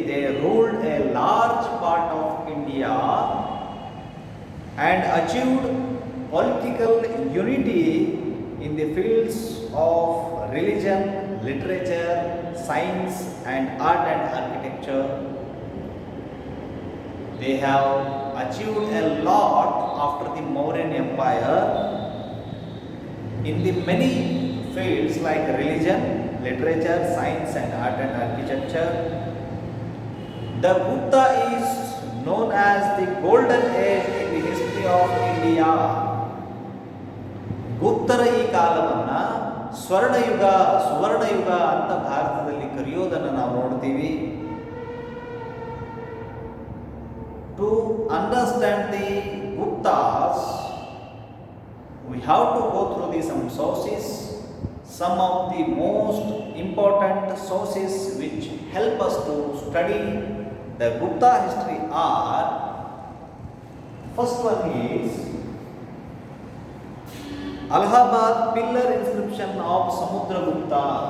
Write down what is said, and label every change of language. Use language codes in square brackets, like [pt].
[en] They ruled a large part of India and achieved political unity in the fields of religion, literature, science and art and architecture. They have achieved a lot after the Mauryan Empire in the many fields like religion, literature, science and art and architecture. The Gupta is known as the golden age in the history of India. [kn] ಗುಪ್ತರ ಈ ಕಾಲವನ್ನು ಸುವರ್ಣಯುಗ ಅಂತ ಭಾರತದಲ್ಲಿ ಕರೆಯೋದನ್ನು ನಾವು ನೋಡ್ತೀವಿ. [en] To understand the Guptas, we have to go through some sources. Some of the most important sources which help us to study the Gupta history are, first one is Allahabad pillar inscription of Samudragupta.